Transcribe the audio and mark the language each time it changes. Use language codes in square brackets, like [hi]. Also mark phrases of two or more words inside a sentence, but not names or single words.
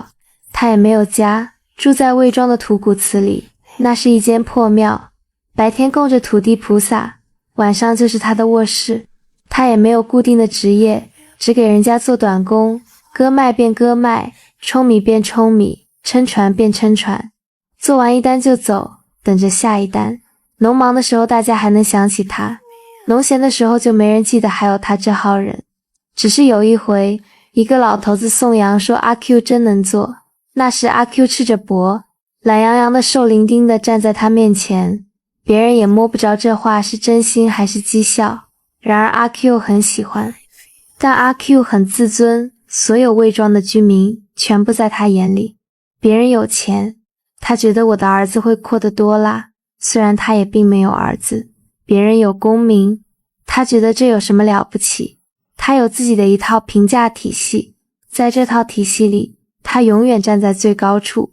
[zh] 他也沒有家，住在魏莊的土谷祠裡，那是一間破廟，白天供着土地菩薩，晚上就是他的臥室。他也沒有固定的職業，只給人家做短工，割麥便割麥，舂米便舂米，撐船便撐船，做完一單就走，等着下一單。農忙的時候大家還能想起他，農閒的時候就沒人記得還有他這號人。只是有一回，一個老頭子頌揚說阿 Q 真能做，那時阿 Q 赤着脖，懶洋洋的瘦伶仃的站在他面前，別人也摸不着這話是真心還是譏笑。然而阿 Q 很喜歡，但阿 Q 很自尊，所有魏莊的居民全部在他眼裡。別人有錢，他覺得我的兒子會闊得多啦，雖然他也並沒有兒子。別人有功名，他覺得這有什麼了不起，他有自己的一套評價體系，在這套體系裡，他永遠站在最高處。